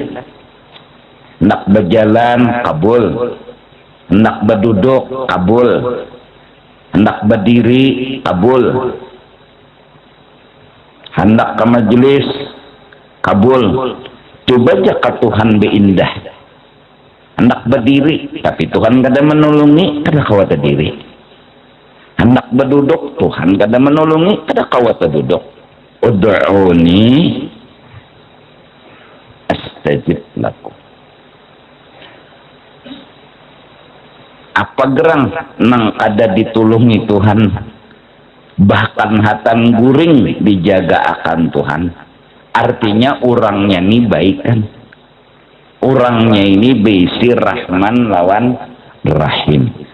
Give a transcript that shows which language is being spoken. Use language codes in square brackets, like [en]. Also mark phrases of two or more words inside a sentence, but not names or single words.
[bjn] Hendak berjalan kabul, hendak berduduk kabul, hendak berdiri kabul, hendak ke majelis kabul. Coba jaka Tuhan beindah, hendak berdiri tapi Tuhan kada menolongi, kada kawat diri. hendak berduduk Tuhan kada menolongi, kada kawat berduduk. [ar] ادعوني أستجب لكم. [bjn] Apa gerang nang kada ditulungi Tuhan, bahkan hatan guring dijaga akan Tuhan, artinya orangnya ini baik kan, orangnya ini beisi Rahman lawan Rahim.